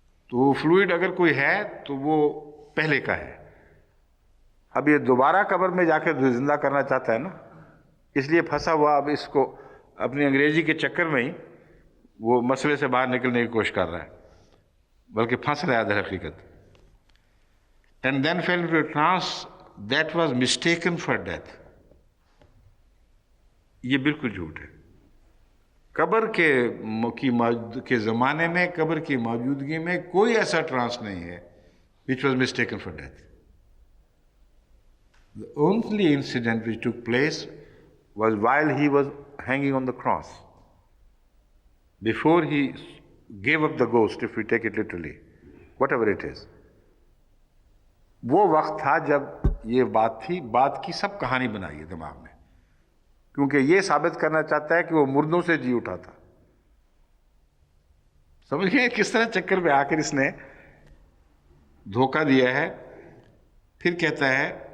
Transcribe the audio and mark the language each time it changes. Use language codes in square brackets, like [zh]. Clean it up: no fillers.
[ur] تو وہ فلوئڈ اگر کوئی ہے تو وہ پہلے کا ہے۔ اب یہ دوبارہ قبر میں جا کے زندہ کرنا چاہتا ہے نا، اس لیے پھنسا ہوا اب اس کو اپنی انگریزی کے چکر میں ہی وہ مسئلے سے باہر نکلنے کی کوشش کر رہا ہے، بلکہ پھنس رہا ہے در حقیقت۔ [en] and then fell into a trance that was mistaken for death, [ur] یہ بالکل جھوٹ ہے۔ قبر کے زمانے میں، قبر کی موجودگی میں کوئی ایسا ٹرانس نہیں ہے [en] which was mistaken for death. The only incident which took place was while he was hanging on the cross, before he gave up the ghost, if we take it literally, whatever it is. [ur] وہ وقت تھا جب یہ بات تھی، بات کی سب کہانی بنائی ہے دماغ میں، کیونکہ یہ ثابت کرنا چاہتا ہے کہ وہ مردوں سے جی اٹھا تھا۔ سمجھ گئے کس طرح چکر میں آ کر اس نے دھوکہ دیا ہے۔ پھر کہتا ہے